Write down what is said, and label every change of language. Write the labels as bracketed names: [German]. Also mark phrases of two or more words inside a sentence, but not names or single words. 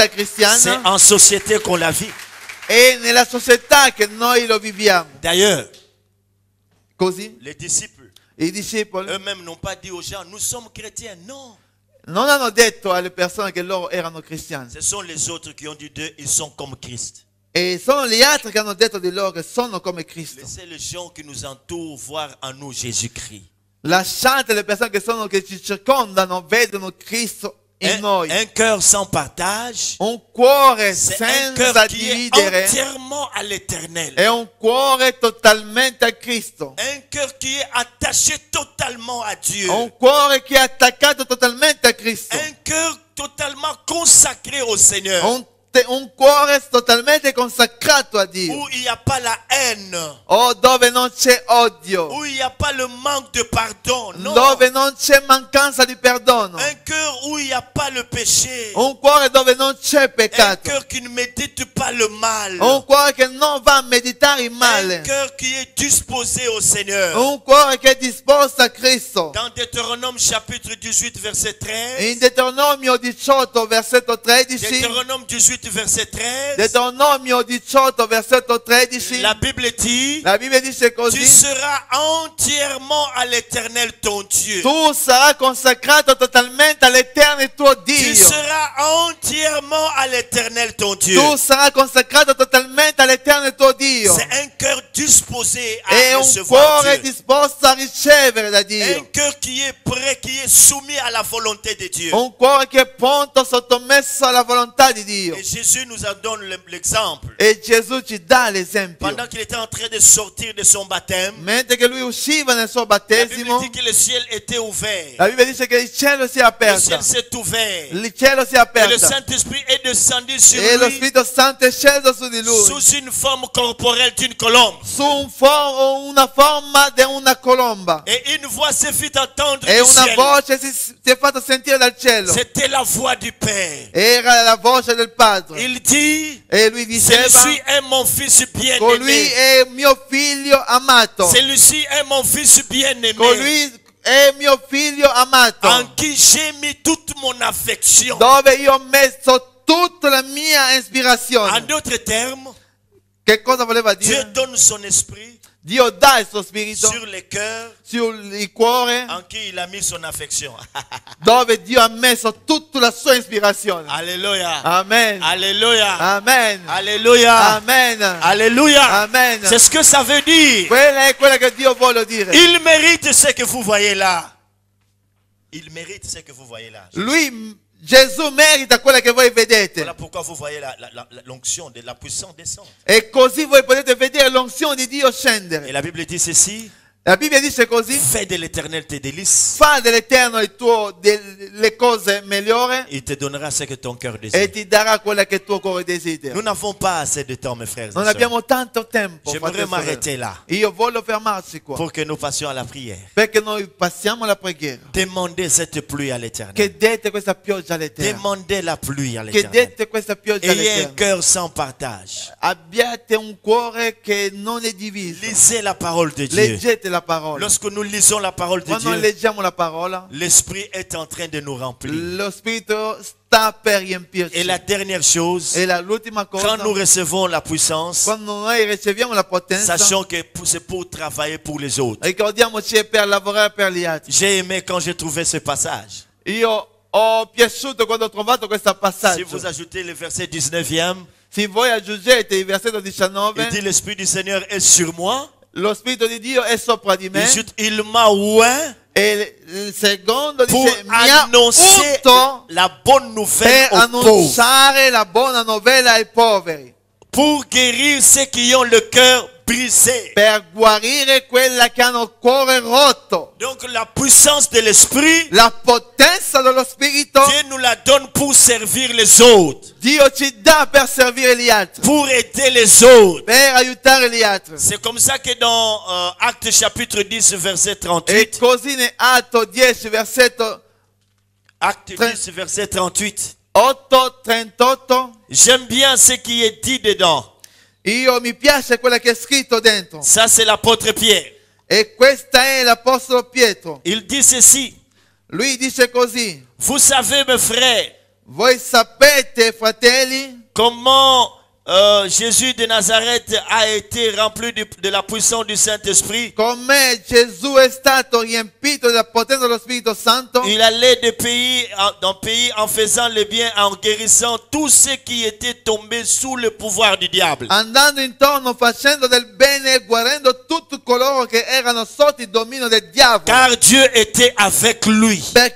[French] c'est [Italian] cristiana [French] en société qu'on la vit. [Italian] è nella società che noi lo viviamo. [French] D'ailleurs, [Italian] Così [French] les disciples [Italian] i discepoli [French] eux-mêmes n'ont pas dit aux gens, nous sommes chrétiens. Non, [Italian] non hanno detto alle persone che loro erano cristiani. [French] ce sont les autres qui ont dit d'eux, ils sont comme Christ. [Italian] E sono gli altri che hanno detto di loro che sono come Cristo. [French] Laissez les gens qui nous entourent voir en nous Jésus-Christ. [Italian] Lasciate le persone che ci circondano vedono Cristo in noi. [French] Un cœur sans partage, [Italian] Un cuore [French] c'est un [Italian] senza [French] cœur qui est [Italian] dividere [French] entièrement à l'éternel. [Italian] è un cuore totalmente a Cristo. [French] Un cœur qui est attaché totalement à Dieu. [Italian] Un cuore che è attaccato totalmente a Cristo. [French] Un cœur totalement consacré au Seigneur. [Italian] Un un cuore totalmente consacrato a Dio. [French] où il n'y a pas la haine, [Italian] Oh, dove non c'è odio. [French] où il n'y a pas le manque de pardon. [Italian] Non. Dove non c'è mancanza di perdono. [French] Un cœur où il n'y a pas le péché. [Italian] Un cuore dove non c'è [French] Un [Italian] peccato. [French] cœur qui ne médite pas le mal. [Italian] Un cuore che non va a meditare il [French] Un [Italian] male. [French] cœur qui est disposé au Seigneur. [Italian] Un cuore che è disposto a Cristo. [French] Dans Deutéronome chapitre 18 verset 13. [Italian] In Deuteronomio 18 versetto 13. [French] Deutéronome 18 verset 13. [Italian] Deuteronomio 18 versetto 13. [French] La Bible dit, [Italian] La Bibbia dice [French] tu [Italian] così. [French] seras entièrement à l'Éternel ton Dieu. [Italian] Tu sarai consacrato totalmente all'Eterno tuo [French] Tu [Italian] Dio. [French] seras entièrement à l'Éternel ton Dieu. [Italian] Tu sarai consacrato totalmente all'Eterno tuo Dio. [French] C'est un cœur disposé [Italian] È [French] à [Italian] un [French] recevoir [Italian] cuore [French] Dieu. [Italian] disposto a ricevere da [French] Un [Italian] Dio. [French] cœur qui est prêt, qui est soumis à la volonté de Dieu. [Italian] Un cuore che è pronto, sottomesso alla volontà di Dio. [French] Et Jésus nous en donne l'exemple. [Italian] E Gesù ci dà l'esempio. [French] Pendant qu'il était en train de sortir de son baptême, [Italian] Mentre che lui usciva nel suo [French] la Bible [Italian] battesimo, [French] dit que le ciel était ouvert. [Italian] la Bibbia dice che il cielo si è [French] Le [Italian] aperto. [French] ciel s'est ouvert. [Italian] Il cielo si è [French] Et le [Italian] aperto. [French] Saint-Esprit est descendu sur [Italian] E lo [French] lui [Italian] Spirito Santo è sceso su di lui. [French] sous une forme corporelle d'une colombe. [Italian] Su una forma di una colomba. [French] Et une voix se fit entendre [Italian] E [French] du [Italian] una [French] ciel. [Italian] voce si è fatta sentire dal cielo. [French] C'était la voix du Père. [Italian] Era la voce del Padre. [French] Il dit, [Italian] E lui diceva, [French] celui-ci est mon fils [Italian] colui [French] bien-aimé. [Italian] è mio figlio amato. [French] Celui-ci est mon fils bien-aimé. [Italian] Colui è mio figlio amato. [French] En qui j'ai mis toute mon affection. [Italian] Dove io ho messo tutta la mia [French] En [Italian] ispirazione. [French] d'autres termes, [Italian] Che cosa voleva [French] Dieu [Italian] dire? [French] donne son esprit [Italian] Dio dà il suo spirito [French] sur les cœurs [Italian] sul cuore [French] en qui il a mis son affection. [Italian] dove Dio ha messo tutta la sua ispirazione. [French] Alléluia. [Italian] Amen. [French] Alléluia. [Italian] Amen. [French] Alléluia. [Italian] Amen. [French] Alléluia. [Italian] Amen. [French] C'est ce que ça veut dire. [Italian] Quella è quella che Dio vuole dire. [French] Il mérite ce que vous voyez là. Il mérite ce que vous voyez là. [Italian] Lui, Gesù merita quella che voi vedete. [French] Voilà pourquoi vous voyez l'onction de la puissance descendre. [Italian] E così voi potete vedere l'unzione di Dio [French] Et [Italian] scendere. [French] la Bible dit ceci. [Italian] La Bibbia dice così. [French] Fais de l'éternel tes délices. [Italian] Fa dell'Eterno le cose migliori [French] Il te donnera ce que ton cœur [Italian] e [French] désire. [Italian] ti darà quella che il tuo cuore desidera. [French] Nous n'avons pas assez de temps, mes frères et [Italian] Non [French] sœurs. [Italian] abbiamo tanto tempo. [French] J'aimerais [Italian] fratelli e [French] m'arrêter [Italian] sorelle. [French] là [Italian] Io voglio fermarci qua. [French] pour que nous passions à la prière. [Italian] Perché noi passiamo alla preghiera. [French] Demandez cette pluie à l'éternel. [Italian] Chiedete questa pioggia all'Eterno. [French] Demandez la pluie à l'éternel. [Italian] Chiedete questa pioggia [French] Ayez un [Italian] all'Eterno. [French] cœur sans partage. [Italian] Abbiate un cuore che non è diviso. [French] Lisez la parole de Dieu. [Italian] Leggete la parola. [French] Lorsque nous lisons la parole de [Italian] Quando [French] Dieu, [Italian] leggiamo la parola, [French] l'Esprit est en train de nous remplir. [Italian] lo Spirito sta per riempirci. [French] Et la dernière chose, [Italian] E l'ultima cosa, [French] quand nous recevons la puissance, [Italian] quando noi riceviamo la potenza, [French] sachant que c'est pour travailler pour les autres. [Italian] ricordiamoci è per lavorare per gli altri. [French] J'ai aimé quand j'ai trouvé ce passage. [Italian] Io ho piaciuto quando ho trovato questo [French] Si [Italian] passaggio. [French] vous ajoutez le verset 19e, [Italian] Se voi aggiungete il versetto 19, [French] il dit l'Esprit du Seigneur est sur moi. [Italian] lo Spirito di Dio è sopra di me. [French] Il m'a oint [Italian] E il secondo [French] pour [Italian] dice, mi ha [French] annoncer [Italian] unto [French] la bonne nouvelle [Italian] per [French] aux pauvres, [Italian] annunciare la buona novella ai poveri, [French] pour guérir ceux qui ont le cœur brisé. [Italian] per guarire quella che hanno il cuore rotto. [French] Donc la puissance de l'Esprit, [Italian] La potenza dello Spirito [French] Dieu nous la donne pour servir les autres, [Italian] Dio ci dà per servire gli altri, [French] pour aider les autres. [Italian] per aiutare gli altri. [French] C'est comme ça que dans Actes chapitre 10 verset [Italian] E [French] 38, [Italian] così in Atto 10 versetto [French] Acte 10 verset 38, 8-38, j'aime bien ce qui est dit dedans. [Italian] io mi piace quella che è scritto dentro. [French] Ça c'est l'apôtre Pierre. [Italian] E questa è l'Apostolo Pietro. [French] Il dit ceci: [Italian] Lui dice così: [French] vous savez mes frères, [Italian] voi sapete, fratelli, [French] comment Jésus de Nazareth a été rempli de la puissance du Saint-Esprit. [Italian] come Gesù è stato riempito della potenza dello Spirito Santo. [French] Il allait de pays en pays en faisant le bien, en guérissant tous ceux qui étaient tombés sous le pouvoir du diable. [Italian] Andando intorno facendo del bene e guarendo tutti coloro che erano sotto il dominio del diavolo. [French] Car Dieu était avec lui.